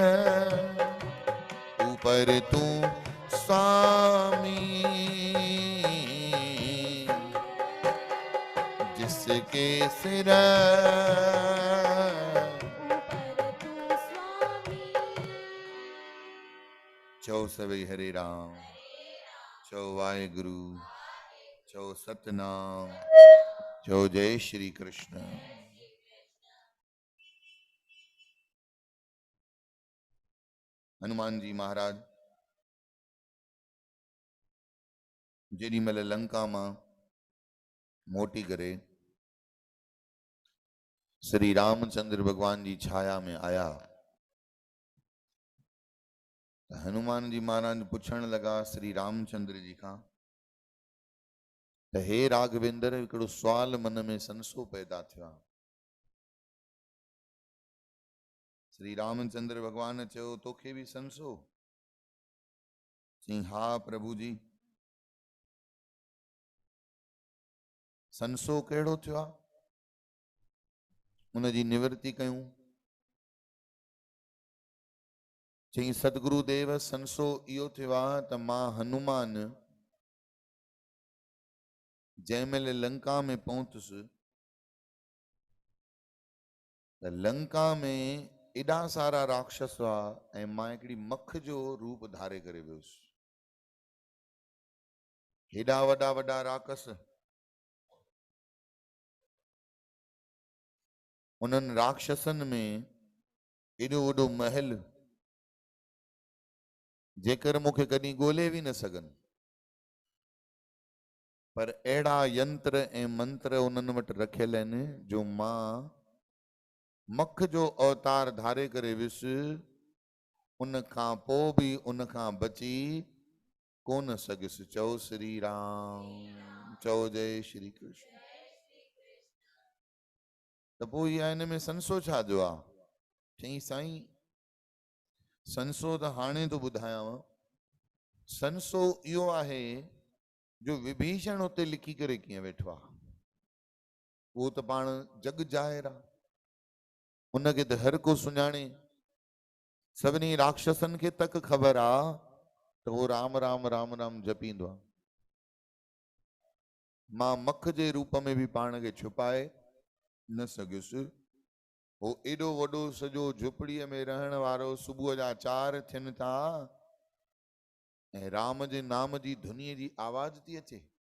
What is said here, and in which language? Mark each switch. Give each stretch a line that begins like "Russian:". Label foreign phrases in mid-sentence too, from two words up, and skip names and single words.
Sindhi: ऊपर तू स्वामी, जिसके सिर चौ सवई हरे राम, चौ वाहे गुरु, चौ सतनाम, चौ जय श्री कृष्ण। हनुमान जी महाराज जेडी मल लंका मां मोटी करे श्री रामचंद्र भगवान जी छाया में आया, हनुमान जी महाराज पुछण लगा श्री रामचंद्र जी का, हे राघवेंद्र हिकिड़ो सवाल मन में संसो पैदा थिया। श्री रामचंद्र भगवान चयो तोखे भी संसो? चई हा प्रभु जी। संसो कहिड़ो थियो आहे, उनजी निवृत्ति कयूं। चई सतगुरुदेव संसो इहो थियो आहे त मां हनुमान जंहिंमहिल लंका में पहुतुसि त लंका में एॾा सारा राक्षस हुआ ऐं मां हिकिड़ी मख जो रूप धारे करे वियुसि। हेॾा वॾा वॾा राक्षस, उन्हनि राक्षसनि में एॾो वॾो महल जेकर मूंखे कॾहिं ॻोल्हे बि न सघनि, पर अहिड़ा यंत्र ऐं मंत्र उन्हनि वटि रखियल आहिनि जो मां मख जो अवतार धारे करे वियुसि, उन खां पोइ बि उन खां बची कोन सघियुसि। चओ श्री राम, चओ जय श्री कृष्ण। त पोइ इहा हिन में संसो छा जो आहे? चई साईं संसो त हाणे थो ॿुधायांव। संसो इहो आहे जो विभीषण उते लिखी करे कीअं वेठो आहे, उहो त पाण जग ज़ाहिर आहे, उनखे त हर को सुञाणे। सभिनी राक्षसनि खे तक ख़बर आहे त उहो राम राम राम राम जपींदो आहे। मां मख जे रूप में बि पाण खे छुपाए न सघियुसि। हो एॾो वॾो सॼो झुपड़ीअ में रहण वारो, सुबुह जा 4 थियनि था ऐं राम जे नाम जी धुनीअ जी आवाज़ थी अचे।